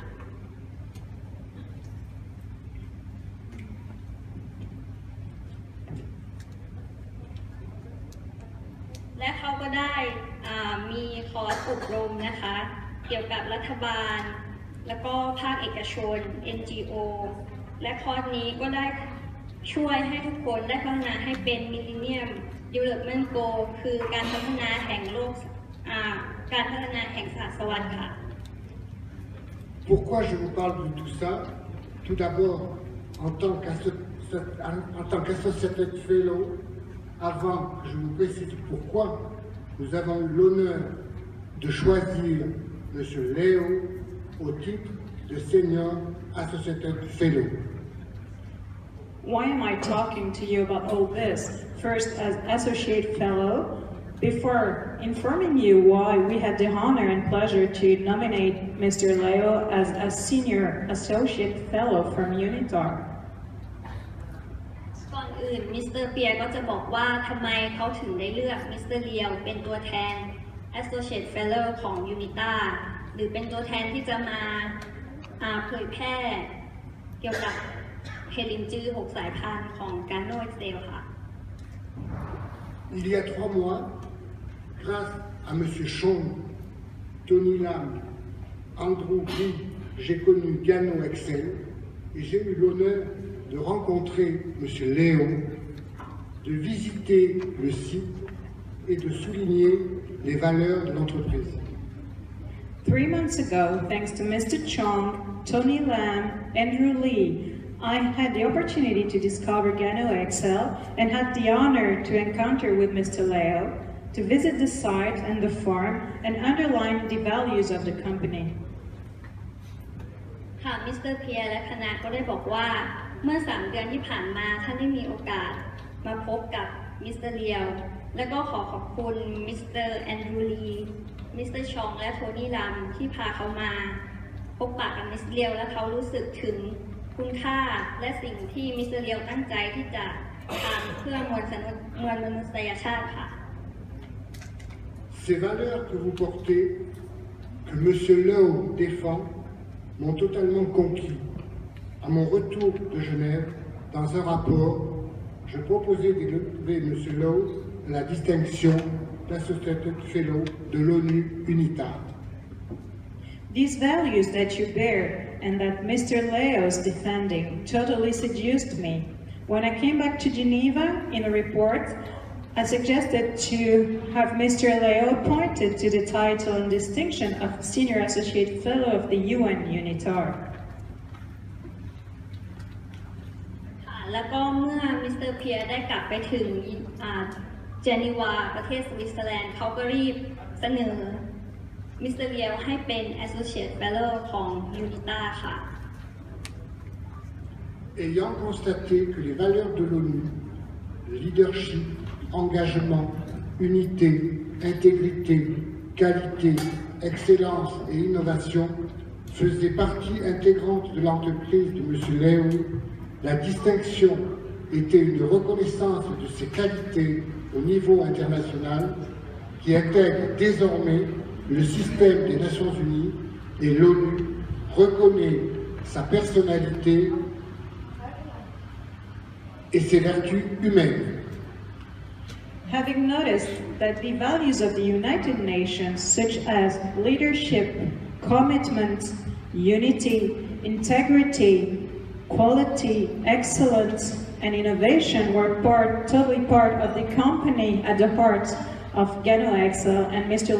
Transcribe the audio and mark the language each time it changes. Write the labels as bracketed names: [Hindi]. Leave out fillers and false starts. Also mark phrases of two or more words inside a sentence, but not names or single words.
[Thai] และเขาก็ได้มีคอร์สอบรมนะคะเกี่ยวกับรัฐบาลแล้วก็ภาคเอกชน NGO และคอร์สนี้ก็ได้ช่วยให้ทุกคนได้พัฒนาให้เป็น [English] Millennium Development Goal [Thai] คือการพัฒนาแห่งโลกการพัฒนาแห่งศาสวรรค์ค่ะ [French] Pourquoi je vous parle de tout ça? Tout d'abord, en tant qu' [English] associated fellow, [French] avant que je vous précise pourquoi, nous avons eu l'honneur de choisir M. Leow au titre de [English] Senior Associated Fellow. Why am I talking to you about all this? First, as Associate Fellow, before informing you why we had the honor and pleasure to nominate Mr. Leow as a Senior Associate Fellow from UNITAR. [Thai] ก่อนอื่นมิสเตอร์เปียก็จะบอกว่าทำไมเขาถึงได้เลือกมิสเตอร์เลียวเป็นตัวแทน [English] Associate Fellow [Thai] ของ UNITAR หรือเป็นตัวแทนที่จะมาเผยแพร่เกี่ยวกับเฮลินจื้อ6 สายพันธุ์ของกาโนเอ็กเซลค่ะ [French] Il y a 3 mois, grâce à M. Chong, Tony Lam, Andrew Gris, j'ai connu Gano Excel et j'ai eu l'honneur de rencontrer M. Leow, de visiter le site et de souligner les valeurs de l'entreprise. [English] 3 months ago, thanks to Mr. Chong, Tony Lam, Andrew Lee, I had the opportunity to discover Gano Excel and had the honor to encounter with Mr. Leow, to visit the site and the farm and underline the values of the company. [Thai] ค่ะมิสเตอร์เพียและคณะก็ได้บอกว่าเมื่อ3 เดือนที่ผ่านมาท่านได้มีโอกาสมาพบกับมิสเตอร์เลียวและก็ขอบคุณมิสเตอร์แอนดรูลีมิสเตอร์ชองและโทนี่ลัมที่พาเขามาพบปะกับมิสเตอร์เลียวและเขารู้สึกถึงคุณค่าและสิ่งที่มิสเตอร์เลียวตั้งใจที่จะทำเพื่อมวลมนุษยชาติค่ะ [French] Ces valeurs que vous portez, que M. Leow défend, m'ont totalement conquis. À mon retour de Genève, dans un rapport, je proposais d'élever M. Leow à la distinction d' [English] Associated Fellow [French] de l'ONU UNITAR. [English] These values that you bear and that Mr. Leow is defending totally seduced me. When I came back to Geneva in a report, I suggested to have Mr. Leow appointed to the title and distinction of Senior Associate Fellow of the UN UNITAR. [Thai] แล้วก็เมื่อมิสเตอร์เพียได้กลับไปถึงเจนีวาประเทศสวิตเซอร์แลนด์เขาก็รีบเสนอมิสเตอร์เลียวให้เป็น [English] Associate Fellow [Thai] ของ UNITAR ค่ะ [French] Ayant constaté que les valeurs de l'ONU, leadership, engagement, unité, intégrité, qualité, excellence et innovation faisaient partie intégrante de l'entreprise de M. Leow, la distinction était une reconnaissance de ses qualités au niveau international qui intègre désormais le système des Nations Unies et l'ONU reconnaît sa personnalité et ses vertus humaines. [English] Having noticed that the values of the United Nations, such as leadership, commitment, unity, integrity, quality, excellence, and innovation were totally part of the company at the heart of Gano Excel and Mr.